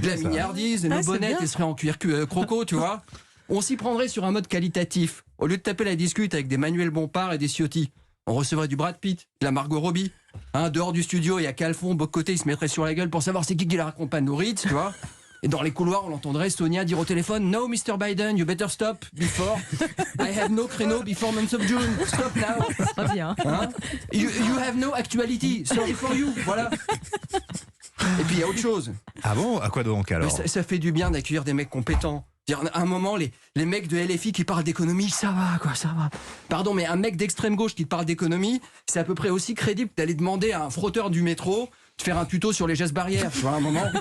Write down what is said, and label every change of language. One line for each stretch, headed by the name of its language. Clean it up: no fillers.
French: de la mignardise, nos bonnettes, elles seraient en cuir croco, tu vois. On s'y prendrait sur un mode qualitatif. Au lieu de taper la discute avec des Manuel Bompard et des Ciotti, on recevrait du Brad Pitt, de la Margot Robbie. Hein, dehors du studio, il y a Calfon, Bocoté, il se mettrait sur la gueule pour savoir c'est qui la raccompagne nos Ritz, tu vois. Et dans les couloirs, on l'entendrait Sonia dire au téléphone:
English: No, Mr. Biden, you better stop before. I have no créneau before month of June. Stop now.
French: Très bien.
English: Hein, you have no actuality. Sorry for you. Voilà.
French: Et puis il y a autre chose. Ah bon? À quoi donc alors? Ça fait du bien d'accueillir des mecs compétents. À un moment, les mecs de LFI qui parlent d'économie, ça va, quoi, ça va. Pardon, mais un mec d'extrême gauche qui te parle d'économie, c'est à peu près aussi crédible que d'aller demander à un frotteur du métro de faire un tuto sur les gestes barrières, tu vois, à un moment.